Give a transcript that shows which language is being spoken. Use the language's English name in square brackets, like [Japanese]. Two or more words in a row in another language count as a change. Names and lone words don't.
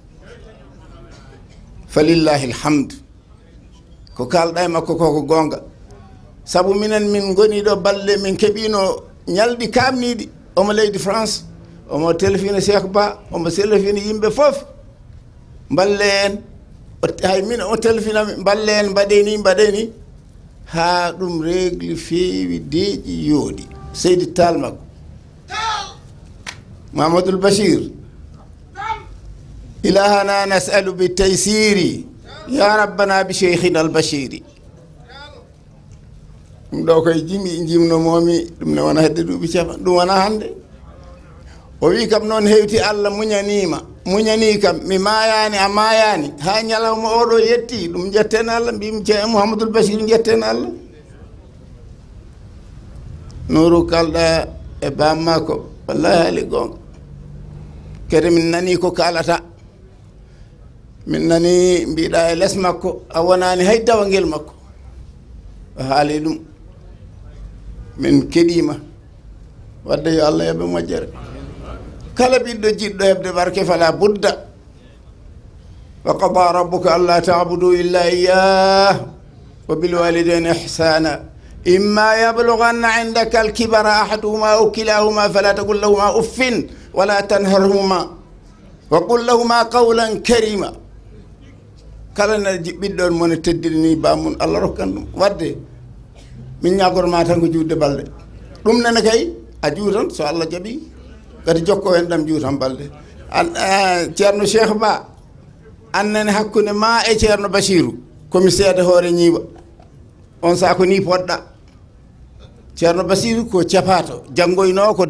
[Fula] falillahi alhamdu ko kalɗa e makko koko gonga sabu minen min goni ɗo balɗe min keeɓino ñalɗi kamniɗi omo leydi France omo téléphone Cheikh Ba omo téléphone yimɓe fof balle en hay min o téléphonami balle en mbaɗeni ha ɗum régli feewi deeƴi yooɗi Seydi Tall makko Mamadoul Bachir [Arabic] إلهنا نسأل ب تيسير يا ربنا ب شيخنا ال بشير [Fula] ɗum ɗo koye jimnomomi ɗum ne wona hedde duuɓi 4 ɗum wona hande o wi kam noon hewti Allah muñanima muñani kam mi mayani a mayani ha ñalawma oɗo yetti ɗum jetten Allah mbimi ceerno Mouhamadoul Bachir jetten Allah Nourou kalɗa e bammako wallahi haali gonga kadi min nani ko kalata min nani mbiɗa e less makko a wonani hay dawangel makko o haali ɗum min keɗima wadde yo Allah yoɓe moƴƴere kala ɓiɗɗo jiɗɗo heɓde barke [Arabic] فلا بد وقضى ربك ألا تعبدوا إلا إياه وبالوالدين إحسانا إما يبلغن عندك الكبر أحدهما أو كلاهما فلا تقل لهما أف ولا تنهرهما وقل لهما قولا كريما [Fula] kala na ɓiɗɗon mone teddini bamum Allah rokkan ɗum wadde min ñagorma tan ko juutde balɗe ɗum nene kay a juutan so Allah jaɓi kadi jokko hen ɗam juutan balɗe ceerno Cheikh Ba annene hakkude ma e ceerno Bachirou komi seeda hoore ñiiwa on saa ko ni poɗɗa ceerno Bachirou ko capato janngoyno ko